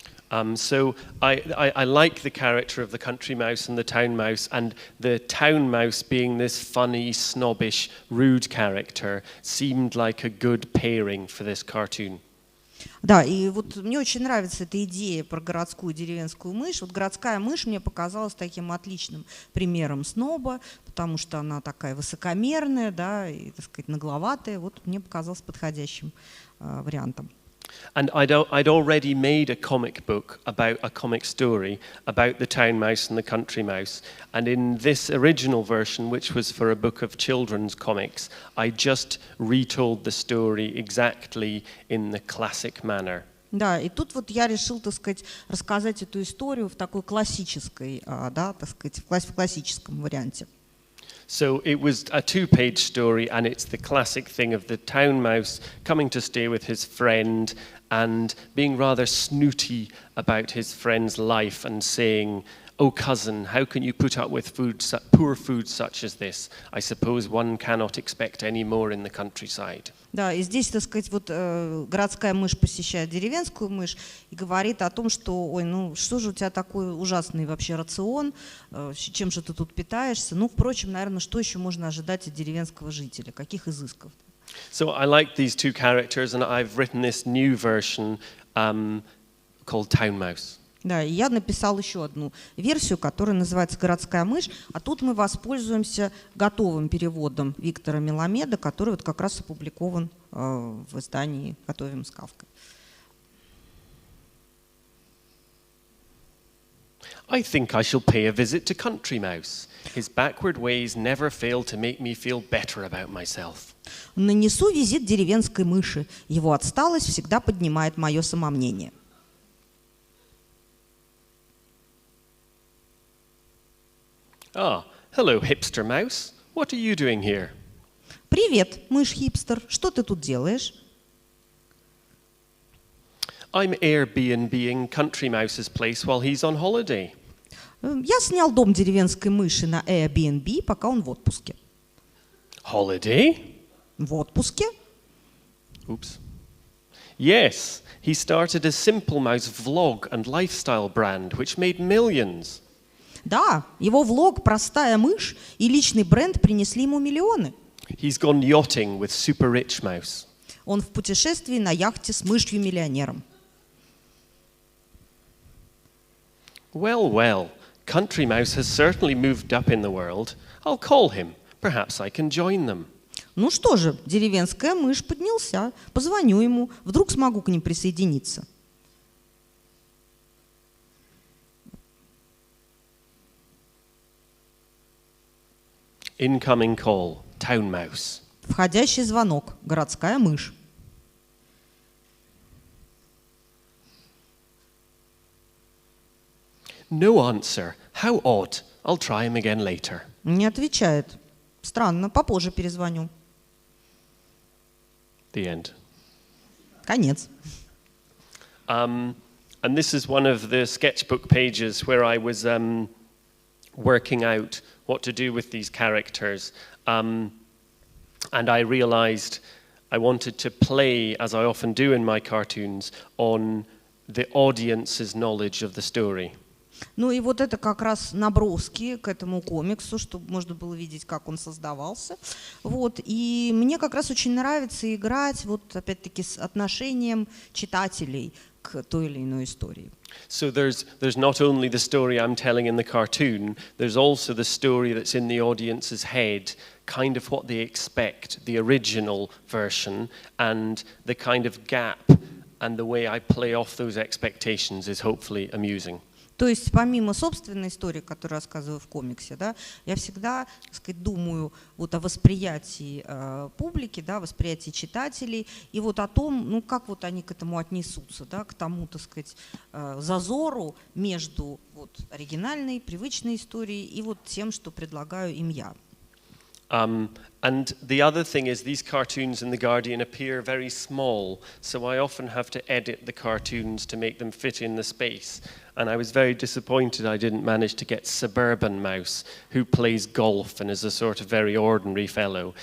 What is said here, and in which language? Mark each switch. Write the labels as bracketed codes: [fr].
[en] So I like the character of the country mouse and the town mouse, and the town mouse being this funny, snobbish, rude character seemed like a good pairing for this cartoon. [ru] Да, и вот мне очень нравится эта идея про городскую и деревенскую мышь. Вот городская мышь мне показалась таким отличным примером сноба, потому что она такая высокомерная, да, и, так сказать, нагловатая. Вот мне показалось подходящим вариантом. [en] And I'd already made a comic book about a comic story about the town mouse and the country mouse. And in this original version, which was for a book of children's comics, I just retold the story exactly in the classic manner. [ru] Да, и тут вот я решил, так сказать, рассказать эту историю в такой классической, да, так сказать, в классическом варианте. [en] So it was a two-page story, and it's the classic thing of the town mouse coming to stay with his friend and being rather snooty about his friend's life and saying, "Oh, cousin, how can you put up with poor food such as this? I suppose one cannot expect any more in the countryside." [ru] Да, и здесь, так сказать, вот городская мышь посещает деревенскую мышь и говорит о том, что, ой, что же у тебя такой ужасный вообще рацион, чем же ты тут питаешься? Впрочем, наверное, что еще можно ожидать от деревенского жителя, каких изысков? [en] So I like these two characters, and I've written this new version called Town Mouse. [ru] Да, и я написал еще одну версию, которая называется «Городская мышь», а тут мы воспользуемся готовым переводом Виктора Меламеда, который вот как раз опубликован в издании «Готовим» с Кафкой. [en] I think I shall pay a visit to Country Mouse. His backward ways never fail to make me feel better about myself. [ru] Нанесу визит деревенской мыши. Его отсталость всегда поднимает мое самомнение. [en] Ah, hello, hipster mouse. What are you doing here? [ru] Привет, мышь-хипстер. Что ты тут делаешь? [en] I'm Airbnb-ing Country Mouse's place while he's on holiday. [ru] Я снял дом деревенской мыши на Airbnb, пока он в отпуске. [en] Holiday? [ru] В отпуске? [en] Oops. Yes, he started a Simple Mouse vlog and lifestyle brand, which made millions. [ru] Да, его влог «Простая мышь» и личный бренд принесли ему миллионы. [en] He's gone yachting with super rich mouse. [ru] Он в путешествии на яхте с мышью-миллионером. [en] Well, well, Country Mouse has certainly moved up in the world. I'll call him. Perhaps I can join them. [ru] Ну что же, деревенская мышь поднялся. Позвоню ему, вдруг смогу к ним присоединиться. [en] Incoming call, Town Mouse. [ru] Входящий звонок. Городская мышь. [en] No answer. How odd. I'll try him again later. [ru] Не отвечает. Странно, попозже перезвоню. [en] The end. [ru] Конец. [en] And this is one of the sketchbook pages where I was working out what to do with these characters. And I realized I wanted to play, as I often do in my cartoons, on the audience's knowledge of the story. [ru] Ну и вот это как раз наброски к этому комиксу, чтобы можно было видеть, как он создавался. Вот. И мне как раз очень нравится играть, вот опять-таки, с отношением читателей к той или иной истории. [en] So there's not only the story I'm telling in the cartoon, there's also the story that's in the audience's head, kind of what they expect, the original version, and the kind of gap and the way I play off those expectations is hopefully amusing. [ru] То есть помимо собственной истории, которую рассказываю в комиксе, да, я всегда, так сказать, думаю вот о восприятии публики, да, восприятии читателей, и вот о том, ну, как вот они к этому отнесутся, да, к тому, так сказать, зазору между вот оригинальной, привычной историей и вот тем, что предлагаю им я. [en] And the other thing is these cartoons in The Guardian appear very small, so I often have to edit the cartoons to make them fit in the space. And I was very disappointed I didn't manage to get Suburban Mouse, who plays golf and is a sort of very ordinary fellow.